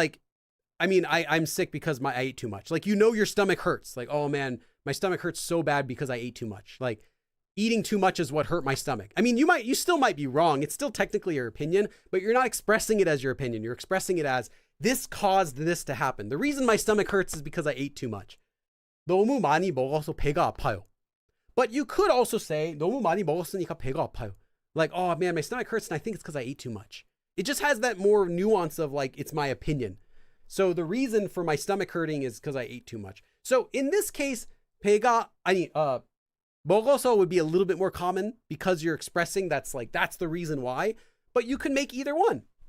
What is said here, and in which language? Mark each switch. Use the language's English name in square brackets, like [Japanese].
[English] Like, I mean, I'm sick because I ate too much. Like, you know, your stomach hurts. Like, oh man, my stomach hurts so bad because I ate too much. Like, eating too much is what hurt my stomach. I mean, you still might be wrong. It's still technically your opinion, but you're not expressing it as your opinion. You're expressing it as this caused this to happen. The reason my stomach hurts is because I ate too much. [Korean] 너무 많이 먹어서 배가 아파요. [English] But you could also say [Korean] 너무 많이 먹었으니까 배가 아파요. [English] Like, oh man, my stomach hurts and I think it's because I ate too much. It just has that more nuance of like, it's my opinion. So the reason for my stomach hurting is because I ate too much. So in this case, 먹어서 would be a little bit more common because you're expressing that's the reason why, but you can make either one.